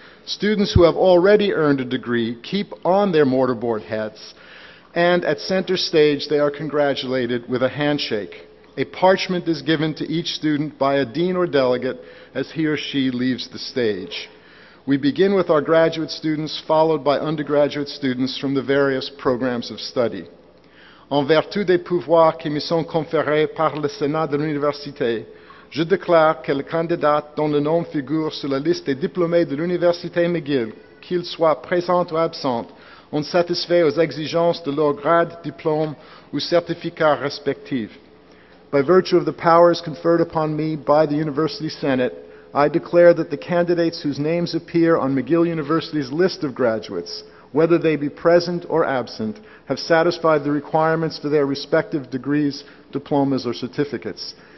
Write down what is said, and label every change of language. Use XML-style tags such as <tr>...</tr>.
<en>Students who have already earned a degree keep on their mortarboard hats, and at center stage they are congratulated with a handshake. A parchment is given to each student by a dean or delegate as he or she leaves the stage. We begin with our graduate students, followed by undergraduate students from the various programs of study.</en> <fr>En vertu des pouvoirs qui me sont conférés par le Sénat de l'Université, je déclare que les candidats dont le nom figure sur la liste des diplômés de l'Université McGill, qu'ils soient présents ou absents, ont satisfait aux exigences de leur grade, diplôme ou certificat respectif.</fr> <en>By virtue of the powers conferred upon me by the University Senate, I declare that the candidates whose names appear on McGill University's list of graduates, whether they be present or absent, have satisfied the requirements for their respective degrees, diplomas, or certificates.</en>